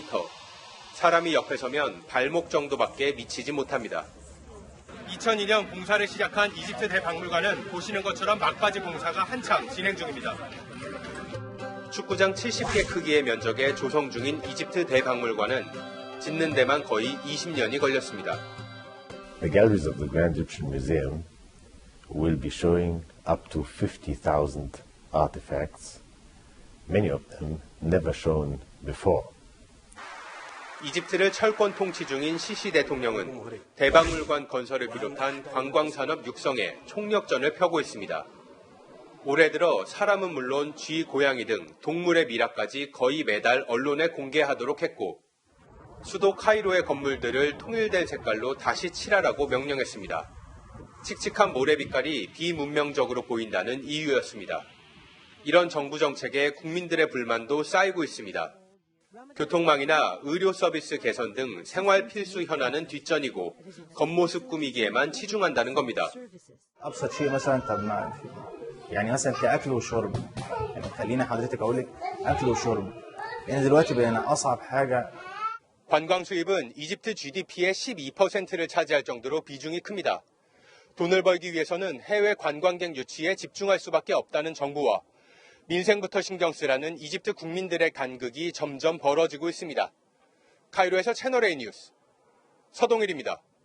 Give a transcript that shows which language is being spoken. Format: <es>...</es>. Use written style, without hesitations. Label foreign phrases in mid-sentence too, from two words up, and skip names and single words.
<ko>사람이 옆에 서면 발목 정도밖에 미치지 못합니다. 2002년 공사를 시작한 이집트 대박물관은 보시는 것처럼 막바지 공사가 한창 진행 중입니다. 축구장 70개 크기의 면적에 조성 중인 이집트 대박물관은 짓는 데만 거의 20년이 걸렸습니다.</ko> <en>The galleries of the Grand Egyptian Museum will be showing up to 50,000 artifacts, many of them never shown before.</en> <ko>이집트를 철권 통치 중인 시시 대통령은 대박물관 건설을 비롯한 관광산업 육성에 총력전을 펴고 있습니다. 올해 들어 사람은 물론 쥐, 고양이 등 동물의 미라까지 거의 매달 언론에 공개하도록 했고 수도 카이로의 건물들을 통일된 색깔로 다시 칠하라고 명령했습니다. 칙칙한 모래 빛깔이 비문명적으로 보인다는 이유였습니다. 이런 정부 정책에 국민들의 불만도 쌓이고 있습니다. 교통망이나 의료 서비스 개선 등 생활 필수 현안은 뒷전이고 겉모습 꾸미기에만 치중한다는 겁니다.</ko> <ar>ابسط شيء مثلا طب ما يعني مثلا كاكل وشرب يعني خلينا حضرتك اقول لك اكل وشرب لان دلوقتي بقينا اصعب حاجه.</ar> <ko>관광 수입은 이집트 GDP의 12%를 차지할 정도로 비중이 큽니다. 돈을 벌기 위해서는 해외 관광객 유치에 집중할 수밖에 없다는 정부와 민생부터 신경 쓰라는 이집트 국민들의 간극이 점점 벌어지고 있습니다. 카이로에서 채널A 뉴스 서동일입니다.</ko>